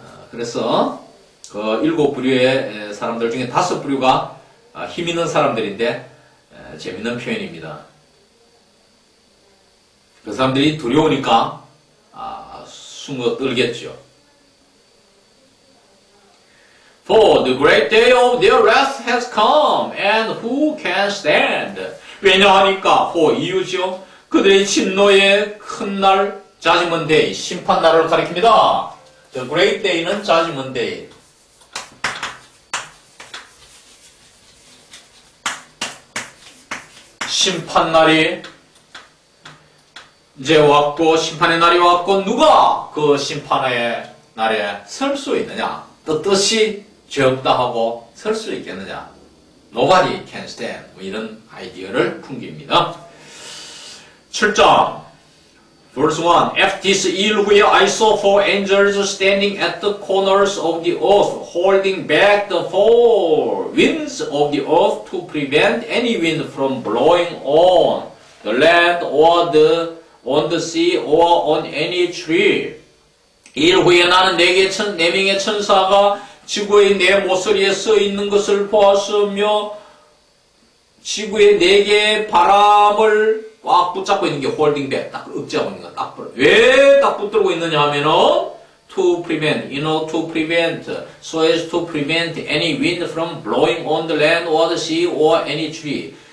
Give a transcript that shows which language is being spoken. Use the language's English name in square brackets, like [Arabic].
[Korean] 그래서 그 7부류의 사람들 중에 5부류가 힘 있는 사람들인데 재밌는 표현입니다. 그 사람들이 두려우니까 숨어 떨겠죠. [English] For the great day of their wrath has come, and who can stand? [Korean] 왜냐하니까, 이유죠. 그들의 진노의 큰 날, Judgment Day, 심판 날을 가리킵니다. The great day는 Judgment Day. 심판 날이 이제 왔고, 심판의 날이 왔고, 누가 그 심판의 날에 설 수 있느냐? 떳떳이 죄 없다 하고 설 수 있겠느냐? [English] Nobody can stand. [Korean] 이런 아이디어를 풍깁니다. [English] 7장 Verse 1 At this ill where I saw 4 angels standing at the corners of the earth, holding back the 4 winds of the earth to prevent any wind from blowing on the land or on the sea or on any tree. [Korean] 일 후에 나는 네 명의 천사가 지구의 네 모서리에 서 있는 것을 보았으며 지구의 4개의 바람을 꽉 붙잡고 있는 게 홀딩백, 딱 억제하고 있는 거 딱 왜 딱 붙들고 있느냐 하면은 [English] to prevent, to prevent, so as to prevent any wind from blowing on the land or the sea or any tree.